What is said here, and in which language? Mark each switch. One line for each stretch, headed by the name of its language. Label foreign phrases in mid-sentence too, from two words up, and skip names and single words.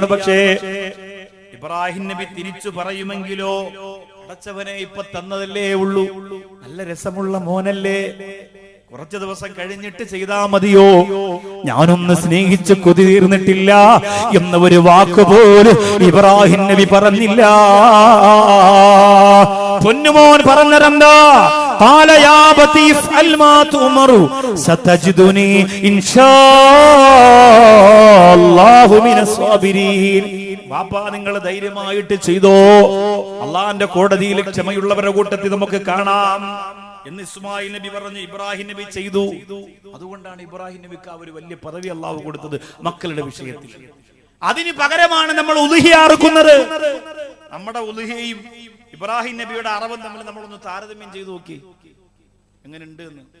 Malayalam: പക്ഷേ ഇബ്രാഹിം നബി തിരിച്ചു പറയുമെങ്കിലോ, അടച്ചവനെ ഇപ്പൊ തന്നതല്ലേ ഉള്ളൂ, നല്ല രസമുള്ള മോനല്ലേ, കുറച്ചു ദിവസം കഴിഞ്ഞിട്ട് ചെയ്താ മതിയോ, ഞാനൊന്ന് സ്നേഹിച്ച് കൊതി തീർന്നിട്ടില്ല എന്ന ഒരു വാക്കുപോലും ഇബ്രാഹിം നബി പറഞ്ഞില്ല. പൊന്നുമോൻ പറഞ്ഞതെന്താ?
Arabic: قال يا بني افعل ما تؤمر ستجدني ان شاء الله من الصابرين.
Malayalam: ബാപ്പാ നിങ്ങൾ ധൈര്യമായിട്ട് ചെയ്തോ, അള്ളാന്റെ കോടതിയിൽ ക്ഷമയുള്ളവരുടെ കൂട്ടത്തിൽ നമുക്ക് കാണാം എന്ന് ഇസ്മായിൽ നബി പറഞ്ഞു. ഇബ്രാഹിം നബി ചെയ്തു. അതുകൊണ്ടാണ് ഇബ്രാഹിം നബിക്ക് ആ ഒരു വലിയ പദവി അള്ളാഹു കൊടുത്തത് മക്കളുടെ വിഷയത്തിൽ. അതിന് പകരമാണ് നമ്മൾ ഉളുഹിയ അറുക്കുന്നത്. നമ്മുടെ ഉളുഹിയയും ഇബ്രാഹിം നബിയുടെ അറവും തമ്മിൽ നമ്മളൊന്ന് താരതമ്യം ചെയ്തു നോക്കി എങ്ങനെയുണ്ട് എന്ന്.